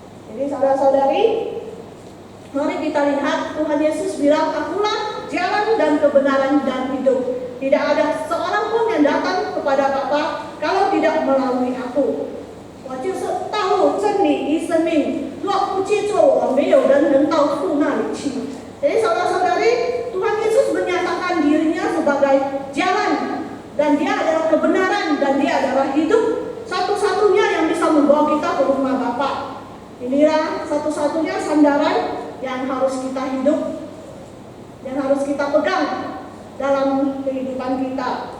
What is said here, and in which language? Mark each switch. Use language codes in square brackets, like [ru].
[id] Jadi saudara-saudari, mari kita lihat Tuhan Yesus bilang, "Akulah jalan dan kebenaran dan hidup. Tidak ada seorang pun yang datang kepada Bapa kalau tidak melalui Aku. [zh] 我就是道路、真理与生命，若不借助我，没有人能到父那里去." [id] Jadi saudara-saudari, Tuhan Yesus menyatakan dirinya sebagai jalan, dan dia adalah kebenaran, dan dia adalah hidup. Satu-satunya yang bisa membawa kita ke rumah Bapa. Inilah satu-satunya sandaran yang harus kita hidup, yang harus kita pegang dalam kehidupan kita.